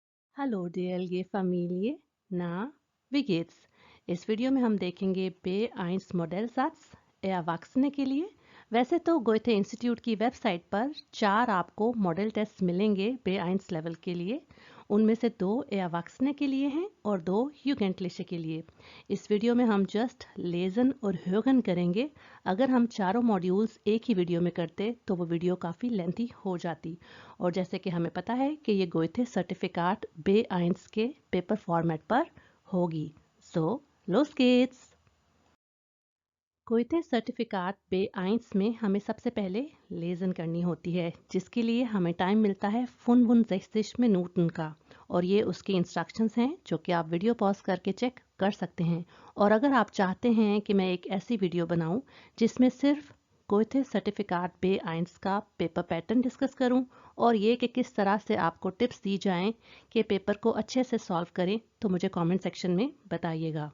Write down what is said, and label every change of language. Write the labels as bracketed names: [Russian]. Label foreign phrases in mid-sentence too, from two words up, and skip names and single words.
[German] Hallo DLG Familie, na, wie geht's? [Hindi] इस वीडियो में हम देखेंगे B1 मॉडल Erwachsene के लिए। वैसे तो गोएथे इंस्टीट्यूट की वेबसाइट पर 4 आपको मॉडल टेस्ट मिलेंगे B1 लेवल के लिए। उनमें से 2 Erwachsene के लिए हैं और 2 Jugendliche के लिए। इस वीडियो में हम जस्ट लेजन और hören करेंगे। अगर हम चारों मॉड्यूल्स एक ही वीडियो में करते तो वो वीडियो काफ़ी लेंथी हो जाती। और जैसे कि हमें पता है कि ये गोएथे सर्टिफिकेट B1 के पेपर फॉर्मेट पर होगी। [German] सो los geht's! [Hindi] गोएथे सर्टिफिकेट B1 में हमें सबसे पहले लेजन करनी होती है, जिसके लिए हमें टाइम मिलता है 65 मिनटन का। और ये उसके इंस्ट्रक्शंस हैं जो कि आप वीडियो पॉज करके चेक कर सकते हैं। और अगर आप चाहते हैं कि मैं एक ऐसी वीडियो बनाऊं जिसमें सिर्फ गोएथे सर्टिफिकेट B1 का पेपर पैटर्न डिस्कस करूं और ये कि किस तरह से आपको टिप्स दी जाएं कि पेपर को अच्छे से सॉल्व करें, तो मुझे कमेंट सेक्शन में बताइएगा।